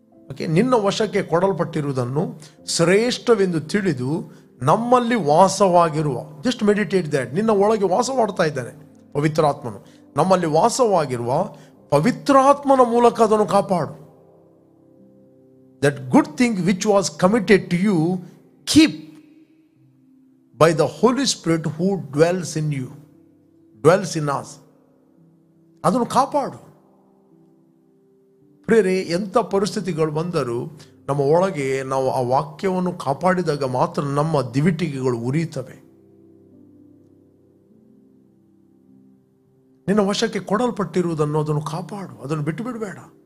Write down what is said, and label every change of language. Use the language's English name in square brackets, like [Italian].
[Kannada] Okay, ನಿನ್ನ ವಶಕ್ಕೆ ಕೊಡಲ್ಪಟ್ಟಿರುವುದನ್ನು ಶ್ರೇಷ್ಠವೆಂದು ತಿಳಿದು ನಮ್ಮಲ್ಲಿ ವಾಸವಾಗಿರುವ, [English] just meditate that, [Kannada] ನಿನ್ನ ಒಳಗೆ ವಾಸ ಮಾಡ್ತಾ ಇದ್ದಾನೆ ಪವಿತ್ರಾತ್ಮನು. ನಮ್ಮಲ್ಲಿ ವಾಸವಾಗಿರುವ ಪವಿತ್ರಾತ್ಮನ ಮೂಲಕ ಅದನ್ನು ಕಾಪಾಡು. [English] That good thing which was committed to you, keep by the Holy Spirit who dwells in you, dwells in us. [Kannada] ಅದನ್ನು ಕಾಪಾಡು. ಪ್ರಿಯರೇ, ಎಂಥ ಪರಿಸ್ಥಿತಿಗಳು ಬಂದರೂ ನಮ್ಮ ಒಳಗೆ ನಾವು ಆ ವಾಕ್ಯವನ್ನು ಕಾಪಾಡಿದಾಗ ಮಾತ್ರ ನಮ್ಮ ದಿವಿಟಿಗೆಗಳು ಉರಿಯುತ್ತವೆ. ನಿನ್ನ ವಶಕ್ಕೆ ಕೊಡಲ್ಪಟ್ಟಿರುವುದನ್ನು ಅದನ್ನು ಕಾಪಾಡು, ಅದನ್ನು ಬಿಟ್ಟು ಬಿಡಬೇಡ.